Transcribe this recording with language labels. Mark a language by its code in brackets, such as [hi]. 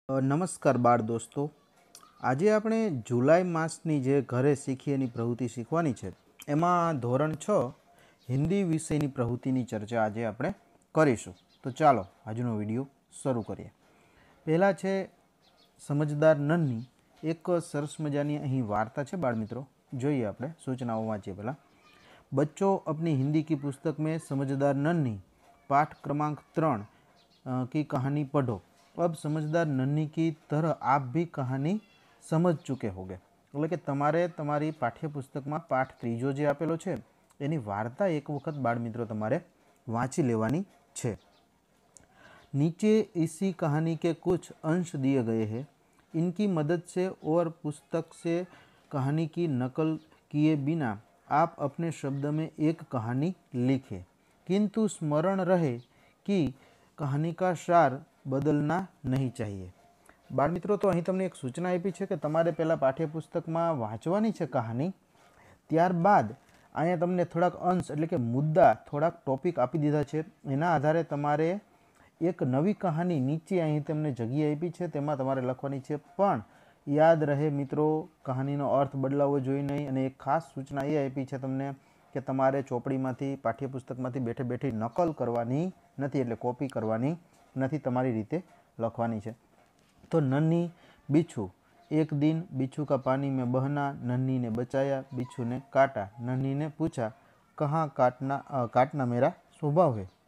[gu] નમસ્કાર બાળ દોસ્તો, આજે આપણે જુલાઈ માસની જે ઘરે શીખીએ એની પ્રવૃત્તિ શીખવાની છે એમાં ધોરણ 6 હિન્દી વિષયની પ્રવૃત્તિની ચર્ચા આજે આપણે કરીશું. તો ચાલો આજનો વિડીયો શરૂ કરીએ. પહેલાં છે સમજદાર નન્હી. એક સરસ મજાની અહીં વાર્તા છે બાળ મિત્રો, જોઈએ આપણે સૂચનાઓ વાંચીએ પહેલાં. [hi] बच्चों अपनी हिंदी की पुस्तक में समझदार नन्ही पाठ क्रमांक 3 की कहानी पढ़ो. अब समझदार नन्ही की तरह आप भी कहानी समझ चुके होंगे. [gu] એટલે કે તમારે તમારી પાઠ્યપુસ્તકમાં પાઠ ત્રીજો જે આપેલો છે એની વાર્તા એક વખત બાળ મિત્રો તમારે વાંચી લેવાની છે. [hi] नीचे इसी कहानी के कुछ अंश दिए गए हैं. इनकी मदद से और पुस्तक से कहानी की नकल किए बिना आप अपने शब्द में एक कहानी लिखें, किंतु स्मरण रहे कि कहानी का सार बदलना नहीं चाहिए. [gu] बाळ मित्रों, तो અહીં તમને એક સૂચના આપી છે કે તમારે પહેલાં પાઠ્યપુસ્તકમાં વાંચવાની છે કહાની, ત્યારબાદ અહીંયા તમને થોડાક અંશ એટલે કે મુદ્દા, થોડાક ટોપિક આપી દીધા છે. એના આધારે તમારે એક નવી કહાની નીચે અહીં તમને જગ્યા આપી છે તેમાં તમારે લખવાની છે. પણ યાદ રહે મિત્રો, કહાનીનો અર્થ બદલાવવો જોઈએ નહીં. અને એક ખાસ સૂચના એ આપી છે તમને કે તમારે ચોપડીમાંથી પાઠ્યપુસ્તકમાંથી બેઠે બેઠી નકલ કરવાની નથી, એટલે કોપી કરવાની નથી, તમારી રીતે લખવાની છે. [hi] तो नन्ही बिच्छू. एक दिन बिच्छू का पानी में बहना नन्ही ने बचाया, बिच्छू ने काटा. नन्ही ने पूछा कहाँ काटना मेरा स्वभाव है.